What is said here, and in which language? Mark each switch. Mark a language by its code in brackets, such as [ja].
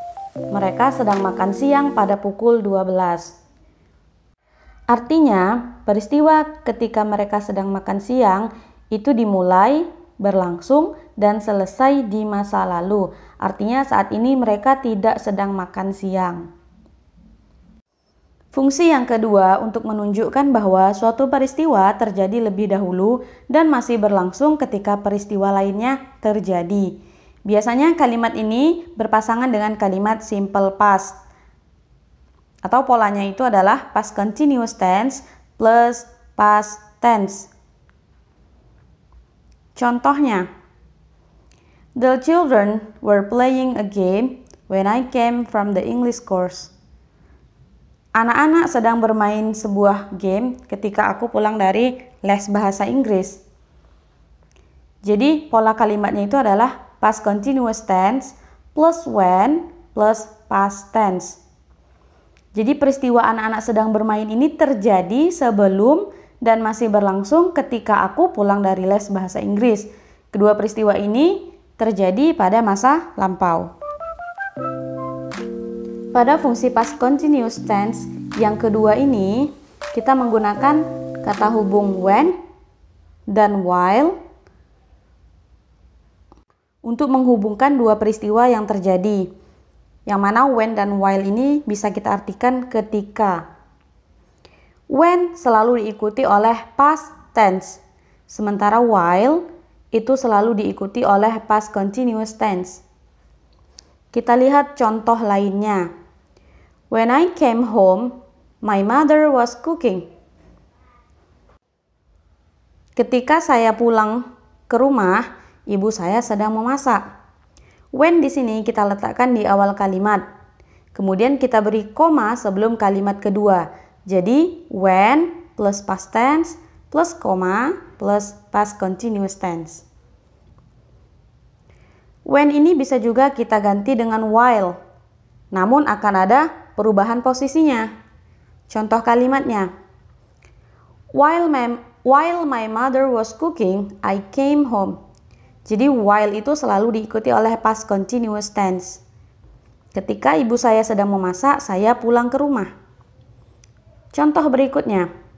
[id] Mereka sedang makan siang pada pukul 12. Artinya, peristiwa ketika mereka sedang makan siang itu dimulai, berlangsung, dan selesai di masa lalu. Artinya saat ini mereka tidak sedang makan siang. Fungsi yang kedua untuk menunjukkan bahwa suatu peristiwa terjadi lebih dahulu dan masih berlangsung ketika peristiwa lainnya terjadi. Biasanya kalimat ini berpasangan dengan kalimat simple past. Atau polanya itu adalah past continuous tense plus past tense. Contohnya, [en] the children were playing a game when I came from the English course. [id] Anak-anak sedang bermain sebuah game ketika aku pulang dari les bahasa Inggris. Jadi pola kalimatnya itu adalah past continuous tense plus when plus past tense. Jadi peristiwa anak-anak sedang bermain ini terjadi sebelum dan masih berlangsung ketika aku pulang dari les bahasa Inggris. Kedua peristiwa ini terjadi pada masa lampau. Pada fungsi past continuous tense yang kedua ini, kita menggunakan kata hubung when dan while untuk menghubungkan dua peristiwa yang terjadi. Yang mana when dan while ini bisa kita artikan ketika. When selalu diikuti oleh past tense, sementara while itu selalu diikuti oleh past continuous tense. Kita lihat contoh lainnya. [en] When I came home, my mother was cooking. [id] Ketika saya pulang ke rumah, ibu saya sedang memasak. When di sini kita letakkan di awal kalimat. Kemudian kita beri koma sebelum kalimat kedua. Jadi when plus past tense plus koma plus past continuous tense. When ini bisa juga kita ganti dengan while. Namun akan ada perubahan posisinya. Contoh kalimatnya. [en] While my mother was cooking, I came home. [id] Jadi while itu selalu diikuti oleh past continuous tense. Ketika ibu saya sedang memasak, saya pulang ke rumah. Contoh berikutnya.